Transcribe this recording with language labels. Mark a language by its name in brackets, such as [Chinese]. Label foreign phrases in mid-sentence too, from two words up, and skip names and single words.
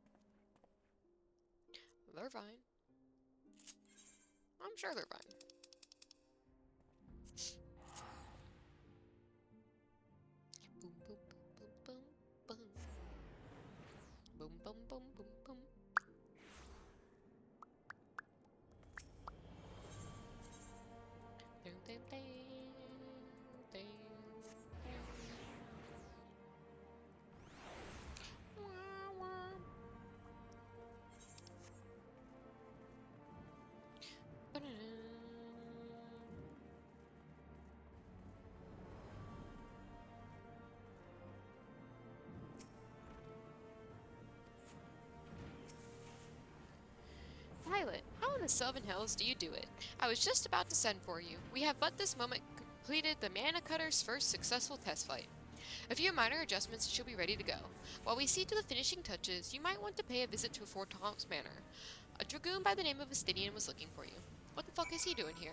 [English] They're fine. I'm sure they're fine. Boom, boom, boom, boom, boom. Boom, boom, boom, boom, boom. Ding, ding, ding, ding, ding. Wah, wah. Ba-da-da. Pilot, how in the Sylvan Hills do you do it? I was just about to send for you. We have but this moment completed the Mana Cutter's first successful test flight. A few minor adjustments and she'll be ready to go. While we see to the finishing touches, you might want to pay a visit to Fort Tom's Manor. A dragoon by the name of Estinian was looking for you. What the fuck is he doing here?